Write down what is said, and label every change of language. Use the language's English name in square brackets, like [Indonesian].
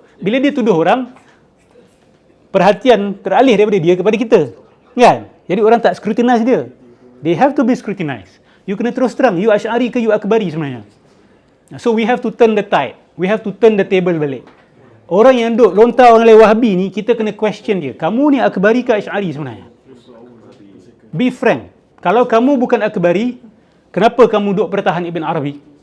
[Malay] Bila dia tuduh orang, perhatian teralih daripada dia kepada kita. Kan? Jadi orang tak scrutinize dia. [English] They have to be scrutinized. You [Malay] kena terus terang, [English] you Asy'ari ke you akbari sebenarnya. So we have to turn the tide. We have to turn the table balik. [Malay] Orang yang duk lontar oleh Wahabi ni, kita kena question dia. Kamu ni akbari ke Asy'ari sebenarnya? [English] Be frank. [Malay] Kalau kamu bukan akbari, kenapa kamu duk pertahan Ibn Arabi?